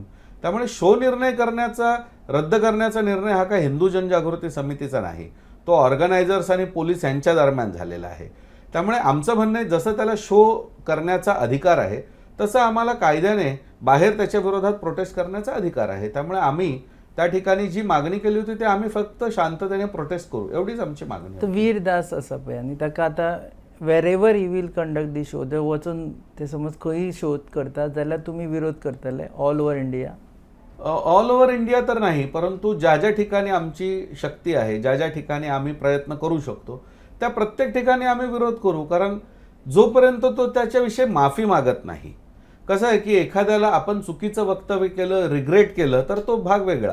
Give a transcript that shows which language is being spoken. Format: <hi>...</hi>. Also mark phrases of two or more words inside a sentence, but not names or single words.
<mr>त्यामुळे शो रद्द करण्याचा निर्णय हा काय हिंदू जनजागृती समितीचा नाही, तो ऑर्गनायझर्स आणि पोलीस यांच्या दरम्यान झालेला आहे. त्यामुळे आमचं म्हणणं आहे जसं त्याला शो करण्याचा अधिकार आहे तसं आम्हाला कायद्याने बाहेर त्याच्या विरोधात प्रोटेस्ट करण्याचा अधिकार आहे. त्यामुळे आम्ही त्या ठिकाणी जी मागणी केली होती ते आम्ही फक्त शांततेने प्रोटेस्ट करू, एवढीच आमची मागणी. तर</mr> <kok>वीरदास आसा पळय आनी ताका आतां वेरेवर</kok> <en>he will conduct the show,</en> <kok>ते वचून ते समज खंय शो करतात जाल्यार तुमी विरोध करतले</kok> <en>all over India? all over India</en> <mr>तर नाही, परंतु ज्या ज्या ठिकाणी आमची शक्ती आहे, ज्या ज्या ठिकाणी आम्ही प्रयत्न करू शकतो त्या प्रत्येक ठिकाणी आम्ही विरोध करू. कारण जोपर्यंत तो त्याच्याविषयी माफी मागत नाही. कसं आहे की एखाद्याला आपण चुकीचं वक्तव्य केलं, रिग्रेट केलं तर तो भाग वेगळा.</mr>